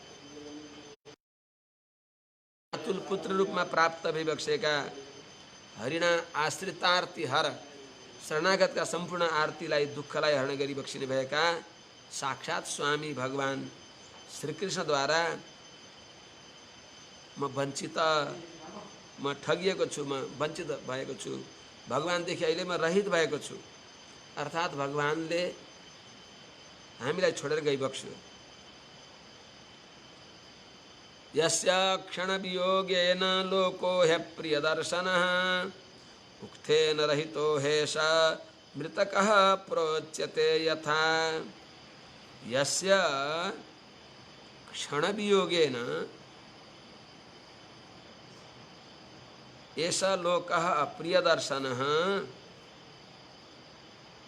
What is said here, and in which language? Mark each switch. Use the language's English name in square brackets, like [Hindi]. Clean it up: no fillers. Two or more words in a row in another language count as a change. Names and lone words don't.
[Nepali] अतुल पुत्र रूपमा प्राप्त भइबक्सेका, [Sanskrit] हरिणा आश्रितार्ती हर, [Nepali] शरणागतका सम्पूर्ण आरतीलाई दुःखलाई हरण गरिबक्सिने भएका साक्षात् स्वामी भगवान श्रीकृष्णद्वारा म वञ्चित, म ठगिएको छु, म वञ्चित भएको छु। भगवानदेखि अहिले म रहित भएको छु, अर्थात् भगवानले हामीलाई छोडेर गइबक्स्यो। [Sanskrit] यस्य क्षणवियोगेन लोको ह्यप्रियदर्शनः उक्थेन रहितो हेष मृतकः प्रोच्यते यथा। यस्य क्षणवियोगेन एष लोकः अप्रियदर्शनः,